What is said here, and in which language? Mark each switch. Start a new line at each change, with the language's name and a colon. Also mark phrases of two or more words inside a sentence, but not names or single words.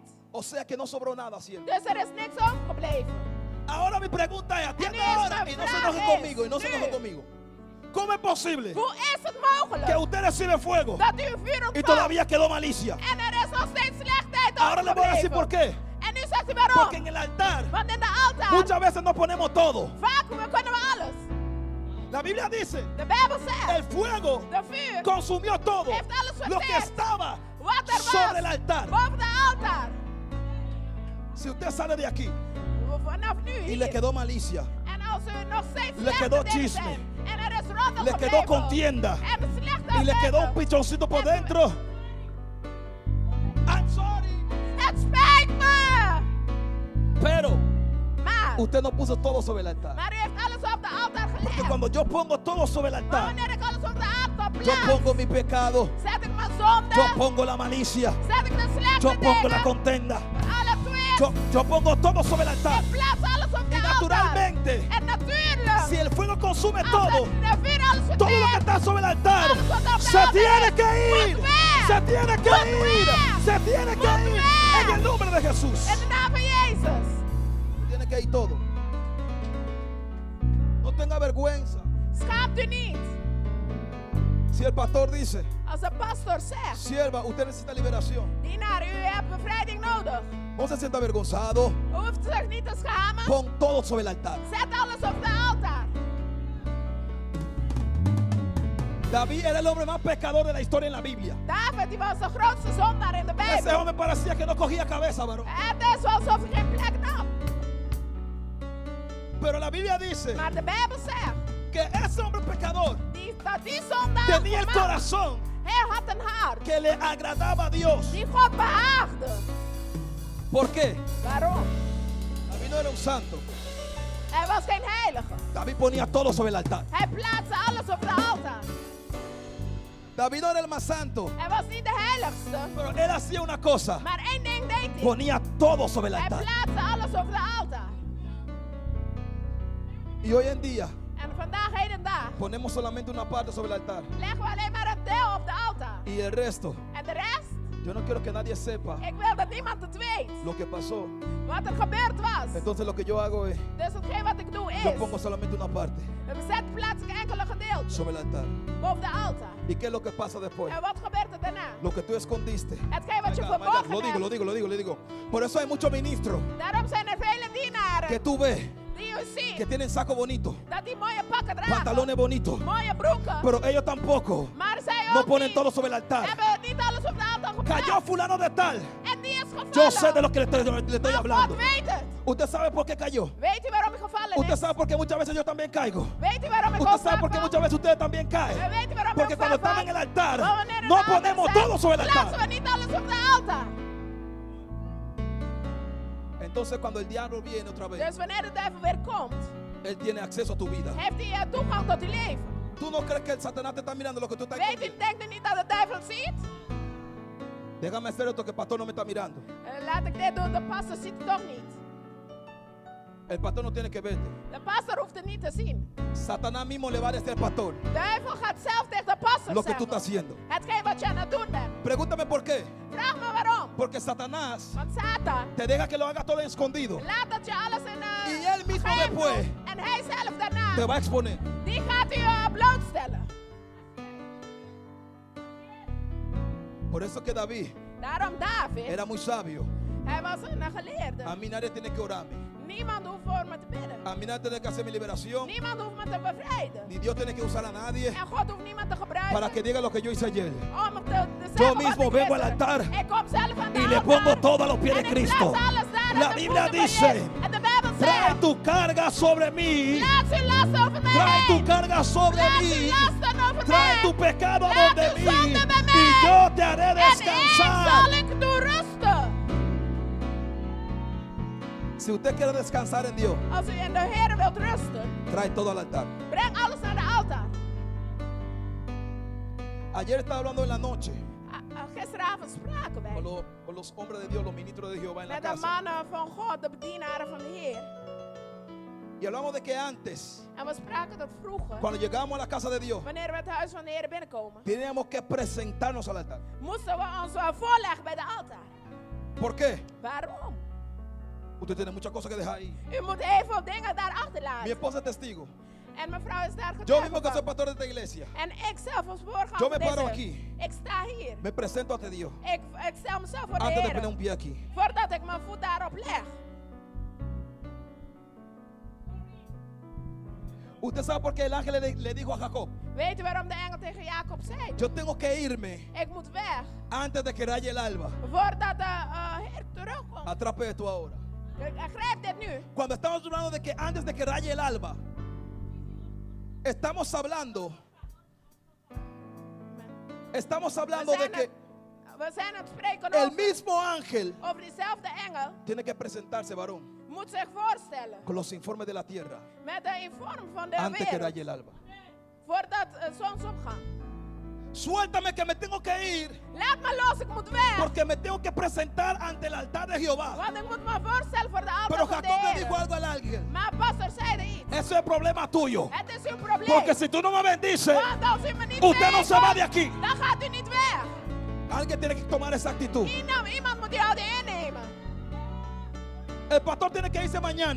Spanish: O sea que no sobró nada siempre.
Dutch: Dus er is niks overgebleven.
Spanish: Ahora mi pregunta es, atienda En esta ahora y no se frase enoje conmigo, y no se es, enoje sí. conmigo. ¿Cómo es posible
Dutch: Hoe is het
Spanish: que
Dutch: mogelijk
Spanish: usted recibe fuego
Dutch: dat u vuur
Spanish: y
Dutch: ontvangt
Spanish: todavía quedó malicia?
Dutch: en er is nog steeds slechtheid
Spanish: Ahora le voy a decir por
Dutch: overgebleven?
Spanish: qué.
Dutch: En nu zegt hij waarom.
Spanish: Porque en el altar
Dutch: Want in de altaar,
Spanish: muchas veces no ponemos todo.
Dutch: vaak kunnen we alles.
Spanish: La Biblia dice,
Dutch: De Bijbel
Spanish: el
Dutch: zegt,
Spanish: fuego
Dutch: de vuur
Spanish: consumió todo
Dutch: heeft alles
Spanish: lo que
Dutch: verteerd.
Spanish: estaba
Dutch: Wat er
Spanish: sobre el
Dutch: was
Spanish: altar.
Dutch: boven de altaar.
Spanish: Si usted sale de aquí
Dutch: Vanaf nu
Spanish: y
Dutch: hier.
Spanish: le quedó malicia,
Dutch: En als u nog steeds
Spanish: Le
Dutch: slechte
Spanish: quedó
Dutch: dingen
Spanish: chisme.
Dutch: zijn, en er is roddel
Spanish: le quedó
Dutch: gebleven,
Spanish: contienda
Dutch: en slechte
Spanish: y le quedó un
Dutch: dingen,
Spanish: pichoncito por dentro,
English: I'm sorry,
Dutch: het spijt me.
Spanish: pero
Dutch: Maar,
Spanish: usted no puso todo sobre el altar.
Dutch: maar u heeft alles op de altaar
Spanish: Porque
Dutch: gelegd.
Spanish: cuando yo pongo todo sobre el
Dutch: Maar
Spanish: altar,
Dutch: wanneer ik alles op de altaar
Spanish: yo
Dutch: plaats,
Spanish: pongo mi pecado,
Dutch: zet ik mijn zonde,
Spanish: yo pongo la malicia,
Dutch: zet ik de slechte
Spanish: yo pongo la
Dutch: dingen,
Spanish: contenda,
Dutch: alle twist,
Spanish: yo pongo todo sobre el altar.
Dutch: ik plaats alles op de
Spanish: Y
Dutch: altaar.
Spanish: naturalmente,
Dutch: En natuurlijk,
Spanish: si el fuego consume
Dutch: als
Spanish: todo,
Dutch: de vuur alles
Spanish: todo lo que
Dutch: verteert,
Spanish: está sobre el altar
Dutch: alles wat op de
Spanish: se
Dutch: altaar
Spanish: tiene
Dutch: is,
Spanish: que ir,
Dutch: moet weg.
Spanish: se tiene que
Dutch: Moet
Spanish: ir,
Dutch: weg.
Spanish: se tiene que
Dutch: Moet
Spanish: ir
Dutch: weg.
Spanish: en el nombre de Jesús.
Dutch: in de naam van Jezus.
Spanish: Tiene que ir todo. No tenga vergüenza.
Dutch: Schaamt u niet.
Spanish: Si el pastor dice,
Dutch: Als de pastor zegt,
Spanish: sierva, usted necesita liberación,
Dutch: dienaar, u hebt bevrijding nodig.
Spanish: no se sienta avergonzado.
Dutch: U hoeft zich niet te schamen.
Spanish: Pon todo sobre el altar.
Dutch: Zet alles op de
Spanish: David era el hombre más pecador de la historia en la Biblia.
Dutch: David die was de grootste zondaar in de
Spanish: Ese
Dutch: Bijbel.
Spanish: hombre parecía que no cogía cabeza, varón.
Dutch: Het is alsof hij geen plek nam.
Spanish: Pero la Biblia dice
Dutch: Maar de Bijbel zegt
Spanish: que ese hombre pecador
Dutch: dat die zondaar
Spanish: tenía el
Dutch: man,
Spanish: corazón
Dutch: hij had een hart
Spanish: que le agradaba a Dios.
Dutch: die God behaagde.
Spanish: ¿Por qué?
Dutch: Waarom?
Spanish: David no era un santo.
Dutch: Hij was geen heilige.
Spanish: David ponía todo sobre el altar.
Dutch: Hij plaatste alles op de altaar.
Spanish: David no era el más santo,
Dutch: Hij was niet de heiligste.
Spanish: pero él hacía una cosa.
Dutch: Maar één ding deed hij.
Spanish: Ponía todo sobre el
Dutch: Hij
Spanish: altar.
Dutch: plaatste alles op de altaar.
Spanish: Y hoy en día
Dutch: En vandaag heden dag
Spanish: ponemos solamente una parte sobre el altar.
Dutch: leggen we alleen maar een deel op de altaar.
Spanish: Y el resto,
Dutch: En de rest,
Spanish: yo no quiero que nadie sepa
Dutch: ik wil dat niemand het weet.
Spanish: lo que pasó.
Dutch: Wat er gebeurd was.
Spanish: Entonces lo que yo hago es,
Dutch: Dus hetgeen wat ik doe
Spanish: yo
Dutch: is,
Spanish: pongo solamente una parte
Dutch: plaats ik enkele gedeelten
Spanish: sobre el altar.
Dutch: boven de altaar.
Spanish: ¿Y qué es lo que pasa después?
Dutch: En wat gebeurt er daarna?
Spanish: Lo que tú escondiste.
Dutch: Hetgeen wat je
English: My God,
Dutch: verborgen
Spanish: Lo digo,
Dutch: hebt.
Spanish: lo digo. Por eso hay muchos ministros
Dutch: Daarom zijn er vele dienaren
Spanish: que tú ves
Dutch: die u ziet
Spanish: que tienen saco bonito,
Dutch: dat die mooie pakken dragen,
Spanish: pantalones bonitos,
Dutch: mooie broeken,
Spanish: pero ellos tampoco
Dutch: maar zij
Spanish: no
Dutch: ook
Spanish: ponen
Dutch: niet,
Spanish: todo sobre el altar.
Dutch: hebben niet alles op de altaar
Spanish: Cayó
Dutch: geplaatst.
Spanish: fulano de tal.
Dutch: En die is gevallen.
Spanish: Yo sé de lo que le estoy
Dutch: Maar
Spanish: hablando.
Dutch: God weet het.
Spanish: Usted sabe por qué cayó.
Dutch: Weet u waarom hij gevallen
Spanish: Usted
Dutch: is?
Spanish: sabe por qué muchas veces yo también caigo.
Dutch: Weet u waarom ik
Spanish: Usted
Dutch: ook
Spanish: sabe por qué
Dutch: vaak
Spanish: muchas veces ustedes también
Dutch: val?
Spanish: caen.
Dutch: Weet u waarom
Spanish: Porque
Dutch: ik
Spanish: cuando
Dutch: vaak
Spanish: estamos en el
Dutch: val?
Spanish: altar,
Dutch: Want wanneer
Spanish: no
Dutch: het altaar
Spanish: ponemos
Dutch: staat,
Spanish: todo sobre el
Dutch: plaatsen
Spanish: altar.
Dutch: we niet alles op de altaar.
Spanish: Entonces cuando el diablo viene otra vez,
Dutch: Dus wanneer de duivel weer komt,
Spanish: él tiene acceso a tu vida.
Dutch: heeft hij toegang tot uw leven.
Spanish: ¿Tú no crees que el Satanás te está mirando lo que tú estás
Dutch: Weet u,
Spanish: escondiendo?
Dutch: denkt u niet dat de duivel ziet?
Spanish: Déjame hacer esto que el pastor no me está mirando.
Dutch: Laat ik dit doen, de pastor ziet het toch niet.
Spanish: El pastor no tiene que verte.
Dutch: De pastor hoeft het niet te zien.
Spanish: Satanás mismo le va a decir al pastor
Dutch: De duivel gaat zelf tegen de pastor
Spanish: lo que tú
Dutch: zeggen
Spanish: estás haciendo.
Dutch: hetgeen wat je aan het doen bent.
Spanish: Pregúntame por qué.
Dutch: Vraag me waarom.
Spanish: Porque Satanás
Dutch: Want Satan
Spanish: te deja que lo haga todo en escondido.
Dutch: laat dat je alles in
Spanish: Y él mismo
Dutch: geheim
Spanish: después
Dutch: doet. En hij zelf daarna,
Spanish: te va a exponer.
Dutch: die gaat u blootstellen.
Spanish: Por eso que David
Dutch: Daarom David,
Spanish: era muy sabio.
Dutch: hij was een geleerde.
Spanish: A mí nadie tiene que orarme.
Dutch: Niemand hoeft voor me te bidden.
Spanish: A mí nadie tiene que hacer mi liberación.
Dutch: Niemand hoeft me te bevrijden.
Spanish: Ni Dios tiene que usar a nadie
Dutch: En God hoeft niemand te gebruiken
Spanish: para que diga lo que yo hice ayer.
Dutch: om te zeggen
Spanish: Yo
Dutch: wat
Spanish: mismo
Dutch: ik
Spanish: vengo al
Dutch: gisteren-
Spanish: altar
Dutch: Ik kom zelf aan de
Spanish: y le
Dutch: altaar
Spanish: pongo todo a los pies de
Dutch: en ik
Spanish: Cristo.
Dutch: plaats alles daar aan
Spanish: La
Dutch: de
Spanish: Biblia
Dutch: voeten van
Spanish: dice,
Dutch: Jezus. En de Bijbel
Spanish: Trae
Dutch: zegt,
Spanish: tu carga sobre mí.
Dutch: laat uw last over mij
Spanish: Trae tu
Dutch: heen.
Spanish: carga sobre
Dutch: Laat
Spanish: mí.
Dutch: uw lasten over
Spanish: Trae
Dutch: mij.
Spanish: tu pecado
Dutch: Laat
Spanish: donde
Dutch: uw
Spanish: mí.
Dutch: zonde bij mij.
Spanish: Y yo te haré
Dutch: En ik zal
Spanish: descansar.
Dutch: ik doen rusten.
Spanish: Si usted quiere descansar en Dios,
Dutch: Als u in de Heer wilt rusten,
Spanish: trae todo al altar.
Dutch: breng alles naar de altaar.
Spanish: Ayer estaba hablando en la noche
Dutch: Gisteravond spraken wij
Spanish: con los hombres de Dios, los ministros de Jehová en la
Dutch: met de
Spanish: casa.
Dutch: mannen van God, de bedienaren van de Heer.
Spanish: Y hablamos de que antes,
Dutch: En we spraken dat vroeger,
Spanish: cuando llegamos a la casa de Dios,
Dutch: wanneer we het huis van de Heer binnenkomen,
Spanish: teníamos que presentarnos al altar.
Dutch: moesten we ons voorleggen bij de altaar.
Spanish: ¿Por qué?
Dutch: Waarom?
Spanish: Usted tiene muchas cosas que dejar ahí.
Dutch: U moet heel veel dingen daar
Spanish: Mi
Dutch: achterlaten.
Spanish: esposa es testigo.
Dutch: En mevrouw is daar
Spanish: Yo
Dutch: getuige
Spanish: mismo que soy
Dutch: van.
Spanish: pastor de esta iglesia,
Dutch: En ik zelf als voorganger
Spanish: Yo me
Dutch: van deze,
Spanish: paro aquí.
Dutch: ik sta hier.
Spanish: me presento ante Dios
Dutch: Ik stel mezelf voor de
Spanish: antes de
Dutch: Heer.
Spanish: poner un pie aquí.
Dutch: Voordat ik mijn voet daarop leg.
Spanish: Usted sabe por qué el ángel le dijo a Jacob,
Dutch: Weet u waarom de engel tegen Jacob zei?
Spanish: yo tengo que irme
Dutch: Ik moet weg.
Spanish: antes de que raye el alba.
Dutch: Voordat de Heer terugkomt.
Spanish: Atrape esto ahora.
Dutch: Grijp dit nu.
Spanish: Cuando estamos hablando de que antes de que raye el alba, estamos hablando de que
Dutch: We zijn aan het spreken
Spanish: el
Dutch: over,
Spanish: mismo ángel
Dutch: over diezelfde engel.
Spanish: tiene que presentarse, varón,
Dutch: Moet zich voorstellen.
Spanish: con los informes de la tierra
Dutch: Met de inform van de
Spanish: antes que
Dutch: wereld.
Spanish: raye el alba.
Dutch: Voordat zonsopgang.
Spanish: Suéltame que me tengo que ir
Dutch: Laat me los, ik moet weg.
Spanish: porque me tengo que presentar ante el altar de Jehová.
Dutch: Want ik moet me voorstellen voor de
Spanish: Pero
Dutch: altaar van de
Spanish: Jacob le dijo
Dutch: Heer.
Spanish: algo al ángel.
Dutch: Maar pastor zei iets.
Spanish: Eso es problema tuyo.
Dutch: Het is uw probleem.
Spanish: Porque si tú no me bendices,
Dutch: Want als u me niet
Spanish: usted no se va de
Dutch: zegent,
Spanish: aquí.
Dutch: dan gaat u niet weg.
Spanish: Alguien tiene que tomar esa actitud.
Dutch: Iemand moet die houding innemen.
Spanish: El pastor tiene que irse mañana.